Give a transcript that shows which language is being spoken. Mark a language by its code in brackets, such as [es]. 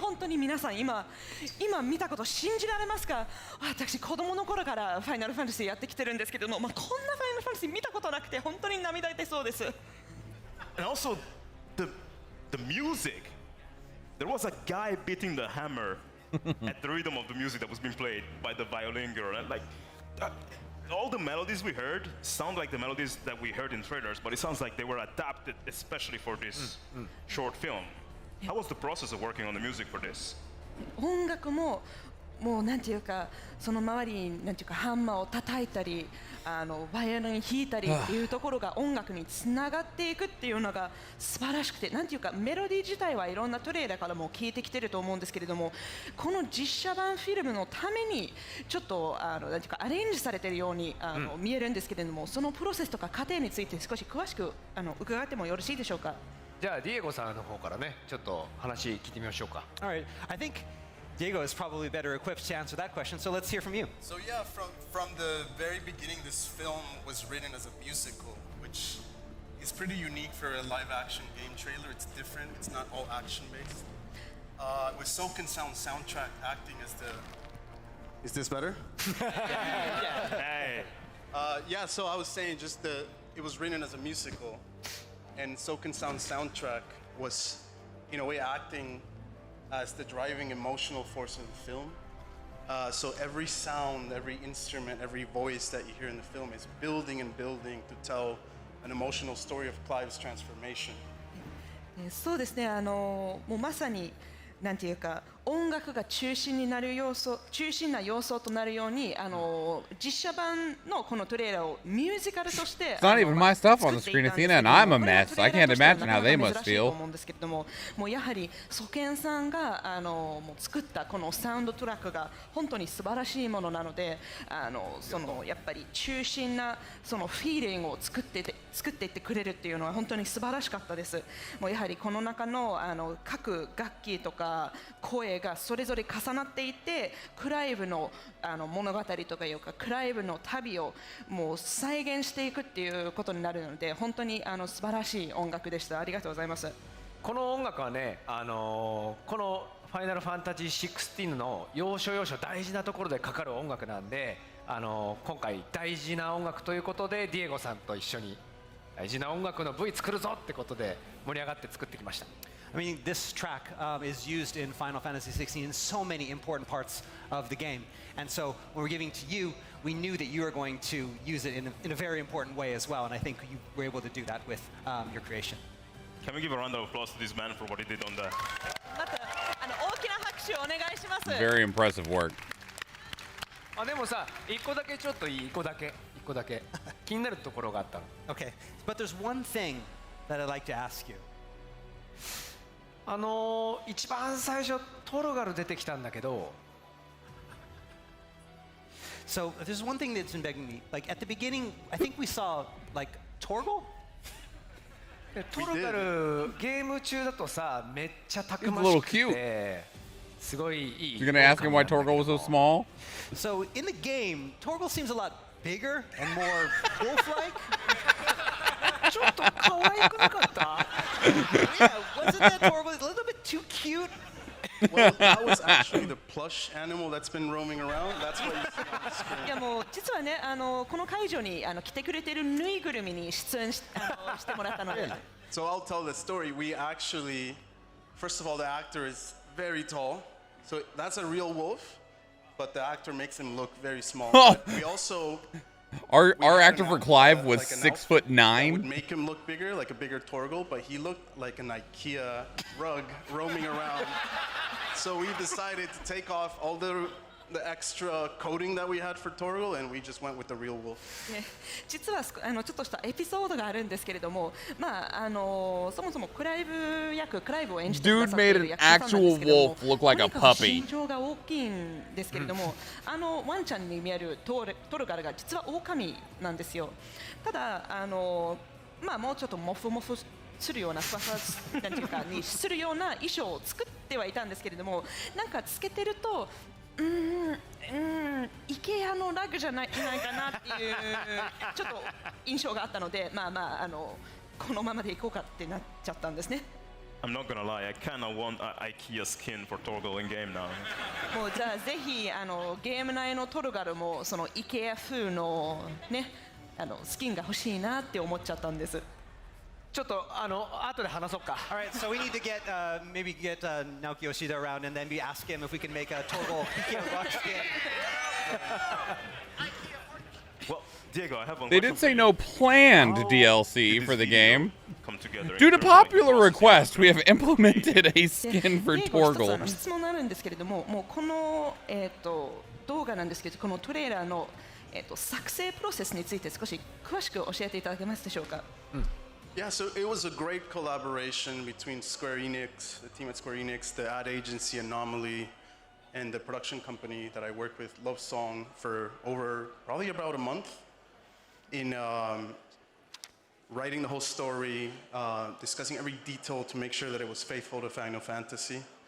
[ja] 本当に皆さん今見たこと信じられますか？私子供の頃からファイナルファンタジーやってきてるんですけども、こんなファイナルファンタジー見たことなくて本当に涙出そうです。 [en] And also, the music. There was a guy beating the hammer at the rhythm of the music that was being played by the violin girl. And like, all the melodies we heard sound like the melodies that we heard in trailers, but it sounds like they were adapted especially for this short film. How was the process of working on the music for this? [ja] 音楽ももうなんていうかその周りになんていうかハンマーを叩いたりバイオリン弾いたりっていうところが音楽につながっていくっていうのが素晴らしくて、なんていうかメロディー自体はいろんなトレーラーからも聞いてきてると思うんですけれども、この実写版フィルムのためにちょっとなんていうかアレンジされているように見えるんですけれども、そのプロセスとか過程について少し詳しく伺ってもよろしいでしょうか。じゃあディエゴさんの方からねちょっと話聞いてみましょうか。 [en] All right, I think Diego is probably better equipped to answer that question, so let's hear from you. So yeah, from the very beginning, this film was written as a musical, which is pretty unique for a live-action game trailer. It's different. It's not all action-based. With Soken Sound soundtrack acting as the... Is this better? Hey. Yeah, so I was saying it was written as a musical, and Soken Sound soundtrack was, in a way, acting as the driving emotional force of the film. So every sound, every instrument, every voice that you hear in the film is building and building to tell an emotional story of Clive's transformation. [ja] そうですね、もうまさになんていうか音楽が中心な要素となるように実写版のこのトレーラーをミュージカルとして [en] It's not even my stuff on the screen, Athena, and I'm a mess. I can't imagine how they must feel. [ja] もうやはりソケンさんがもう作ったこのサウンドトラックが本当に素晴らしいものなので、そのやっぱり中心なそのフィーリングを作っていってくれるっていうのは本当に素晴らしかったです。もうやはりこの中の各楽器とか声がそれぞれ重なっていて、クライブの物語とかいうかクライブの旅をもう再現していくっていうことになるので、本当に素晴らしい音楽でした。ありがとうございます。この音楽はね、このファイナルファンタジー16の要所要所大事なところでかかる音楽なんで、今回大事な音楽ということでディエゴさんと一緒に大事な音楽の V 作るぞってことで盛り上がって作ってきました。 [en] I mean, this track is used in Final Fantasy XVI in so many important parts of the game. And so when we're giving to you, we knew that you were going to use it in a very important way as well. And I think you were able to do that with your creation. Can we give a round of applause to this man for what he did on that? [ja] また大きな拍手をお願いします。 [en] Very impressive work. [ja] でもさ、一個だけちょっといい、一個だけ気になるところがあったの。 [en] Okay, but there's one thing that I'd like to ask you. [ja] 一番最初トロガル出てきたんだけど。 [en] So there's one thing that's been begging me. Like at the beginning, I think we saw like Torgal. [ja] トロガルゲーム中だとさ、めっちゃたくましくてすごいいい。 [en] You're gonna ask him why Torgal was so small? So in the game, Torgal seems a lot bigger and more wolf-like. [ja] ちょっと可愛くなかった？ [en] Yeah, wasn't that Torgal a little bit too cute? Well, that was actually the plush animal that's been roaming around. That's what you see on the screen. [ja] いやもう実はねこの会場に来てくれているぬいぐるみに出演してもらったので。 [en] So I'll tell the story. We actually, first of all, the actor is very tall. So that's a real wolf, but the actor makes him look very small. We also Our actor for Clive was 6'9". Would make him look bigger, like a bigger Torgal, but he looked like an IKEA rug roaming around. So we decided to take off all the extra coating that we had for Torgal, and we just went with the real wolf. [ja] 実はちょっとしたエピソードがあるんですけれども、まあそもそもクライブを演じてくださっている役者さんなんですけども、とにかく身長が大きいんですけれども、ワンちゃんに見えるトルガルが実は狼なんですよ。ただまあもうちょっとモフモフするようなふわふわなんていうかにするような衣装を作ってはいたんですけれども、なんかつけてると IKEA のラグじゃないかなっていうちょっと印象があったので、このままでいこうかってなっちゃったんですね。 [en] I'm not gonna lie, I kinda want an IKEA skin for Torgal in game now. [ja] もうじゃあぜひゲーム内のトルガルもその IKEA 風のねスキンが欲しいなって思っちゃったんです。ちょっと後で話そうか。 [en] Alright, so we need to get maybe get Naoki Yoshida around and then we ask him if we can make a Torgal IKEA rock skin. Well, Diego, I have one. They did say no planned DLC for the game. Together. Due to popular request, we have implemented a skin for [ja] 一つ [en] Torgal. [ja] 質問があるんですけれども、もうこの動画なんですけど、このトレーラーの作成プロセスについて少し詳しく教えていただけますでしょうか。 [en] Yeah, so it was a great collaboration between Square Enix, the team at Square Enix, the ad agency Anomaly, and the production company that I worked with, Love Song, for over probably about a month in writing the whole story, discussing every detail to make sure that it was faithful to Final Fantasy.